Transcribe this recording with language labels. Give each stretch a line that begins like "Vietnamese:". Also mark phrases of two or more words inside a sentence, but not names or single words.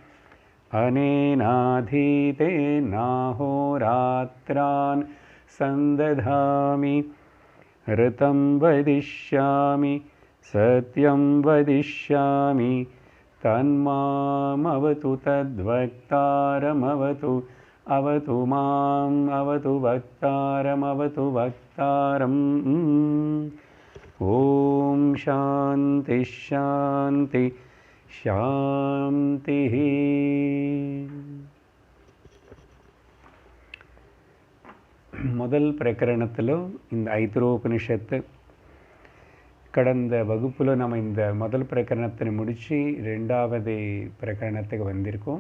Sanskrit: अनेनाधीतेनाहोरात्रान् संदधामि ऋतं वदिष्यामि सत्यं वदिष्यामि तन्मामवतु तद्वक्तारमवतु अवतु माम् अवतु वक्तारमवतु वक्तारम्। ॐ शान्ति शान्ति शांति।
Tamil: முதல் பிரகரணத்தில் இந்த ஐதரோபனிஷத்து கடந்த வகுப்பில் நம்ம இந்த முதல் பிரகரணத்தை முடித்து ரெண்டாவது பிரகரணத்துக்கு வந்திருக்கோம்.